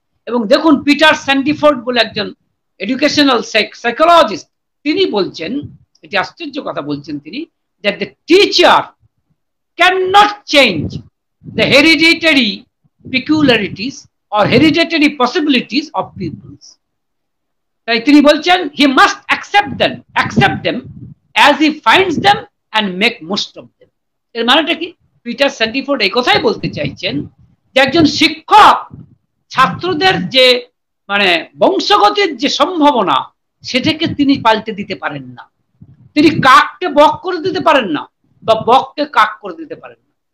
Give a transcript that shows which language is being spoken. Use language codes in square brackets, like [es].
[bn] এবং দেখুন, পিটার স্যান্ডিফোর্ড বলে একজন এডুকেশনাল সাইকোলজিস্ট, তিনি বলছেন, এটি আশ্চর্য কথা বলছেন তিনি, [en] that the teacher cannot change the hereditary peculiarities or hereditary possibilities of pupils. [bn] তাই তিনি বলছেন, [en] he must accept them as he finds them and make most of them. [bn] এর মানেটা কি? পিটার স্যান্ডিফোর্ড এই কথাই বলতে চাইছেন যে একজন শিক্ষক ছাত্রদের যে মানে বংশগতির যে সম্ভাবনা, সেটাকে তিনি পাল্টে দিতে পারেন না। তিনি কাককে বক করে দিতে পারেন না, বা বককে কাক করে দিতে পারেন না।